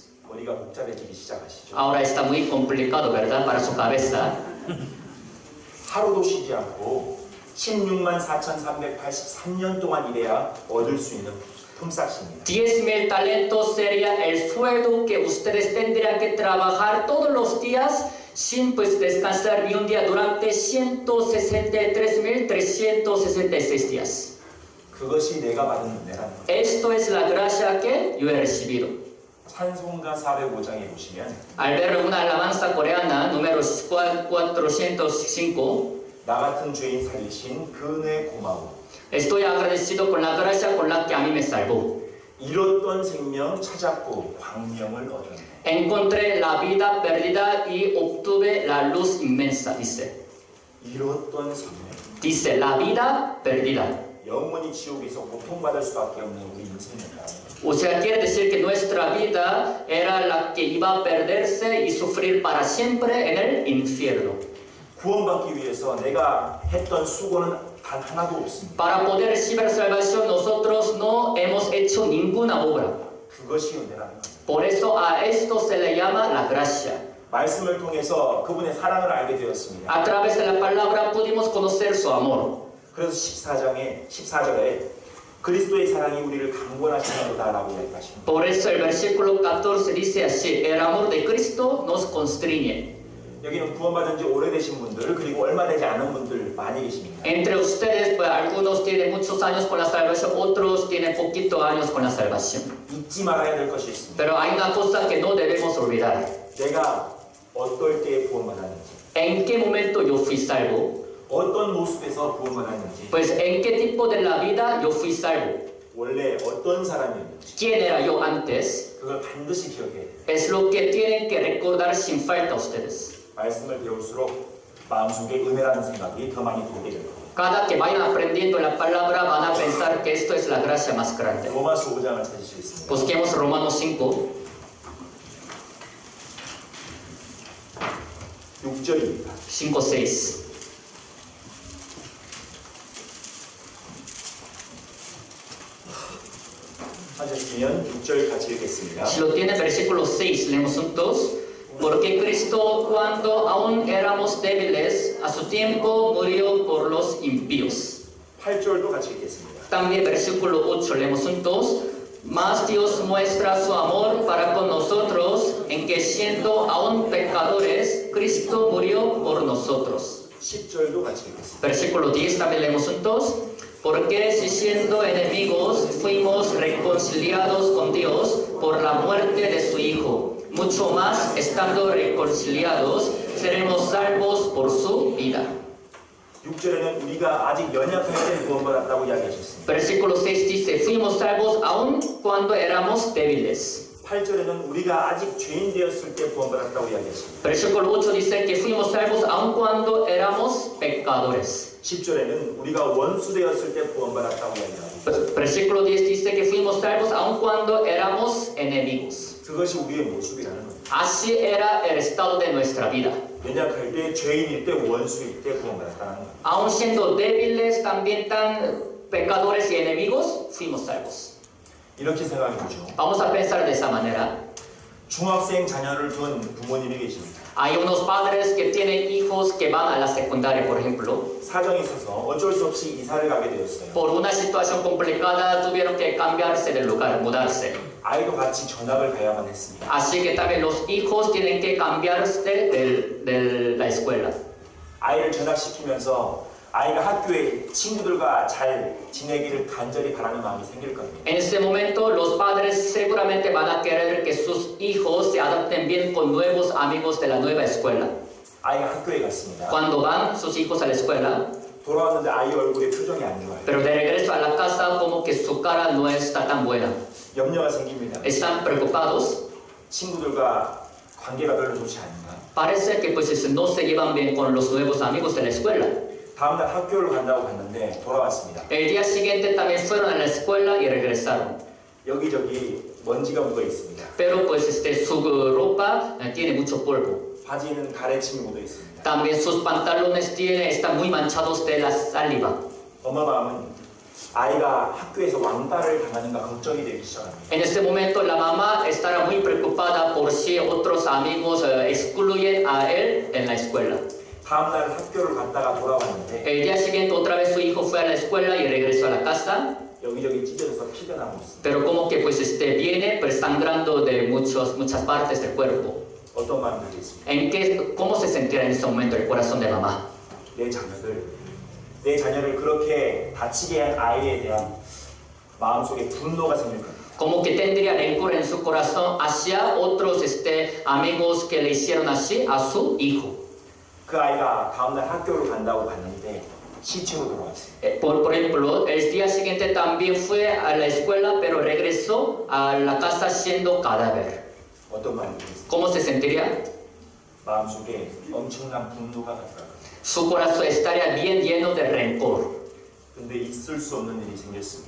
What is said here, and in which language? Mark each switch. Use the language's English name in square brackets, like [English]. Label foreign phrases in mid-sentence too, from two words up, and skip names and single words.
[Korean] 머리가 복잡해지기 시작하시죠. [Spanish] Ahora está muy complicado, ¿verdad? Para su cabeza. [Korean] 하루도 쉬지 않고 16만 4,383년 동안 일해야 얻을 수 있는 품삯입니다. [Spanish] 10,000 talentos sería el sueldo que ustedes tendrían que trabajar todos los días sin pues descansar ni un día durante 163,366 días. [Korean] 그것이 내가 받은 은혜라는 거예요. [Spanish] Esto es la gracia que yo he recibido. [Korean] 찬송가 405장에 보시면 [Spanish] Al ver una alabanza coreana, número 405, [Korean] 나 같은 죄인 살리신 그 은혜 고마워. [Spanish] estoy agradecido con la gracia con la que a mí me salvó. [Korean] 잃었던 생명 찾았고 광명을 얻었네. [Spanish] Encontré la vida perdida y obtuve la luz inmensa, dice. [Korean] 잃었던 생명. [Spanish] Dice, la vida perdida. [Korean] 영원히 지옥에서 고통받을 수밖에 없는 우리 인생입니다. [Spanish] O sea, quiere decir que nuestra vida era la que iba a perderse y sufrir para siempre en el infierno. [Korean] 구원받기 위해서 내가 했던 수고는 단 하나도 없습니다. [Spanish] Para poder recibir salvación nosotros no hemos hecho ninguna obra. [Korean] 그것이 은혜라는 겁니다. [Spanish] Por eso a esto se le llama la gracia. [Korean] 말씀을 통해서 그분의 사랑을 알게 되었습니다. [Spanish] A través de la palabra pudimos conocer su amor. [Korean] 그래서 14절에 그리스도의 사랑이 우리를 강권하시는도다라고 이야기하십니다. [Spanish] Por eso el versículo 14 dice así, el amor de Cristo nos constriñe. [Korean] 여기는 구원받은 지 오래되신 분들 그리고 얼마 되지 않은 분들 많이 계십니다. [Spanish] Entre ustedes, pues algunos tienen muchos años con la salvación, otros tienen poquitos años con la salvación. [Korean] 잊지 말아야 될 것이 있습니다. [Spanish] Pero hay una cosa que no debemos olvidar. [Korean] 내가 어떨 때 구원받았는지, [Spanish] ¿En qué momento yo fui salvo? [Korean] 어떤 모습에서 구원받았는지, [Spanish] Pues en qué tipo de la vida yo fui salvo. [Korean] 원래 어떤 사람이었는지 [Spanish] ¿Quién era yo antes? [Korean] 그걸 반드시 기억해야 돼요. [Spanish] Es lo que tienen que recordar sin falta ustedes. [Korean] 말씀을 배울수록 마음속에 은혜라는 생각이 더 많이 들게 될 겁니다. [Spanish] Cada que vayan aprendiendo la palabra van a pensar que esto es la gracia más grande. [Korean] 로마서 5장을 찾으시겠습니다. [Spanish] Busquemos Romanos 5, [Korean] 6절입니다. [Spanish] 5, 6. [Korean] 하셨으면 6절 같이 읽겠습니다. [Spanish] Si lo tiene, versículo 6, leemos juntos. Porque Cristo, cuando aún éramos débiles, a su tiempo murió por los impíos. [Korean] 8절도 같이 읽겠습니다. [Spanish] También versículo 8, leemos juntos. Mas Dios muestra su amor para con nosotros, en que siendo aún pecadores, Cristo murió por nosotros. [Korean] 10절도 같이 읽겠습니다. [Spanish] Versículo 10, también leemos juntos. Porque si siendo enemigos fuimos reconciliados con Dios por la muerte de su Hijo. Mucho más, estando reconciliados, seremos salvos por su vida. [Korean] 6절에는 우리가 아직 연약할 때 구원받았다고 이야기하셨습니다. [Spanish] Versículo 6 dice, fuimos salvos aun cuando éramos débiles. [Korean] 8절에는 우리가 아직 죄인 되었을 때 구원받았다고 이야기했습니다. [Spanish] Versículo 8 dice que fuimos salvos aun cuando éramos pecadores. [Korean] 10절에는 우리가 원수 되었을 때 구원받았다고 이야기합니다. [Spanish] Versículo 10 dice que fuimos salvos aun cuando éramos enemigos. [Korean] 그것이 우리의 모습이라는 겁니다. [Spanish] Así era el estado de nuestra vida. [Korean] 연약할 때, 죄인일 때, 원수일 때 구원받았다는 겁니다. [Spanish] Aun siendo débiles, también tan pecadores y enemigos, fuimos salvos. [Korean] 이렇게 생각해 보죠. [Spanish] Vamos a pensar de esa manera. [Korean] 중학생 자녀를 둔 부모님이 계십니다. [Spanish] Hay unos padres que tienen hijos que van a la secundaria, por ejemplo. [Korean] 사정이 있어서 어쩔 수 없이 이사를 가게 되었어요. [Spanish] Por una situación complicada tuvieron que cambiarse de lugar, mudarse. [Korean] 아이도 같이 전학을 가야만 했습니다. [Spanish] Así que también los hijos tienen que cambiarse de la escuela. [Korean] 아이를 전학시키면서 아이가 학교에 친구들과 잘 지내기를 간절히 바라는 마음이 생길 겁니다. [Spanish] En ese momento los padres seguramente van a querer que sus hijos se adapten bien con nuevos amigos de la nueva escuela. [Korean] 아이가 학교에 갔습니다. [Spanish] Cuando van sus hijos a la escuela, [Korean] 돌아왔는데 아이 얼굴에 표정이 안 좋아요. [Spanish] pero de regreso a la casa como que su cara no está tan buena. [Korean] 염려가 생깁니다. [Spanish] Están preocupados. [Korean] 친구들과 관계가 별로 좋지 않은가. [Spanish] Parece que pues no se llevan bien con los nuevos amigos de la escuela. [Korean] 다음날 학교를 간다고 갔는데 돌아왔습니다. [Spanish] El día siguiente también fueron a la escuela y regresaron. [Korean] 여기저기 먼지가 묻어 있습니다. [Spanish] Pero pues su ropa tiene mucho polvo. [Korean] 바지는 가래침이 묻어 있습니다. [Spanish] También sus pantalones están muy manchados de la saliva. [Korean] 엄마 마음은 아이가 학교에서 왕따를 당하는가 걱정이 되기 시작합니다. [Spanish] En este momento la mamá estará muy preocupada por si otros amigos excluyen a él en la escuela. [Korean] 다음날 학교를 갔다가 돌아왔는데 [Spanish] El día siguiente otra vez su hijo fue a la escuela y regresó a la casa, [Korean] 여기저기 찢어져서 피가 나고 있습니다. [Spanish] pero como que pues viene pues, sangrando de muchas partes del cuerpo. [Korean] 어떤 마음이 들겠습니까? [Spanish] ¿Cómo se sentirá en ese momento el corazón de mamá? [Korean] 내 자녀를 그렇게 다치게 한 아이에 대한 마음속에 분노가 생길 겁니다. [Spanish] Como que tendría rencor en su corazón hacia otros amigos que le hicieron así a su hijo. [Korean] 그 아이가 다음날 학교를 간다고 갔는데 시체로 돌아왔어요. [Spanish] Por ejemplo, el día siguiente también fue a la escuela, pero regresó a la casa siendo cadáver. [Korean] 어떤 마음이 들겠습니까? [Spanish] ¿Cómo se sentiría? [Korean] 마음속에 엄청난 분노가 갔어요. [Spanish] Su corazón estaría bien lleno de rencor. [Korean] 근데 있을 수 없는 일이 생겼습니다.